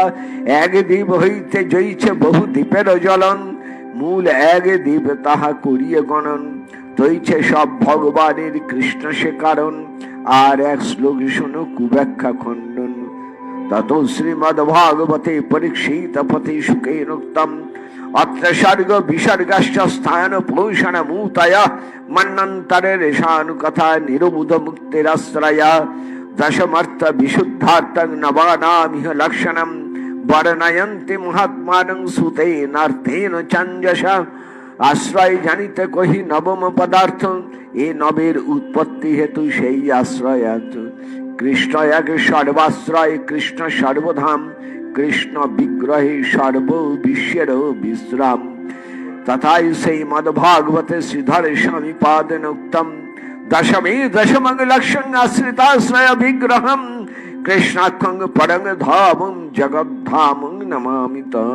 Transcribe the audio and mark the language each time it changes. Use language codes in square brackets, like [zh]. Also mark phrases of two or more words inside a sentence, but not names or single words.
[bn] এক দ্বীপ হইতে জইছে বহু দ্বীপের জ্বলন, মূল এক দ্বীপ তাহা করিয়ে গণন। তৈছে সব ভগবানের কৃষ্ণ সে কারণ, আর এক শ্লোক শোনো কুব্যাখ্যা খণ্ডন। [sa] তত শ্রীমদ্ ভাগবতে পরীক্ষিত পথে সুখেনোক্তম, অত্র সর্গ বিসর্গশ্চ স্থান পোষণ মুতয়া, মন্বন্তরে রেশানুকথা নিরবুধ মুক্তিরাশ্রয়া। দশমর্থ বিশুদ্ধার্থং নবানামিহ লক্ষণম, বর্ণয়ন্তি মহাত্মানং সুতেনার্থেন চঞ্জসা। [bn] আশ্রয় জানিতে কহি নবম পদার্থ, এ নবের উৎপত্তি হেতু সেই আশ্রয়ার্থ। কৃষ্ণ এক সর্বাশ্রয়, কৃষ্ণ সর্বধাম, কৃষ্ণ বিগ্রহে সর্ব বিশ্বের বিশ্রাম। [sa] তথাই সেই মদ্ভাগবতে শ্রীধর স্বামী পাদেন উক্তম, দশমে দশমঙ্গলক্ষং আশ্রিতাশ্রয় বিগ্রহম, কৃষ্ণাক্ষং পরং ধামং জগদ্ধামং নমামি তং।